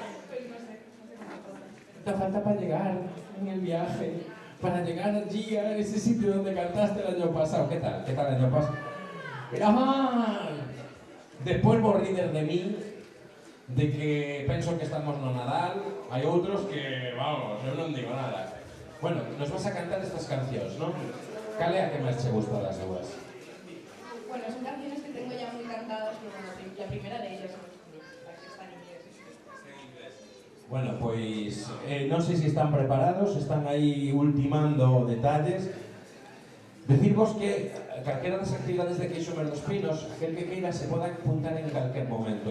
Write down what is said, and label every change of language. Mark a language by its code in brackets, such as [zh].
[es] Pues no sé. ¿Cuánto falta para llegar en el viaje? Para llegar allí a ese sitio donde cantaste el año pasado. ¿Qué tal? ¿Qué tal el año pasado? [gl] Mira mal. Después vos ríder de mí, de que penso que estamos no Nadal. Hay outros que, vamos, eu non digo nada. Bueno, nos vas a cantar estas cancións, ¿no? Cal é a que máis che gusta das dúas? [es] Bueno, son canciones que tengo ya muy cantadas, pero bueno, la primera de ellas es la que está en inglés. [gl] Bueno, pois non sei se están preparados, están aí ultimando detalles. Decirvos que calquera das actividades de Queixomer dos Pinos, aquel que queira se poda apuntar en calquer momento.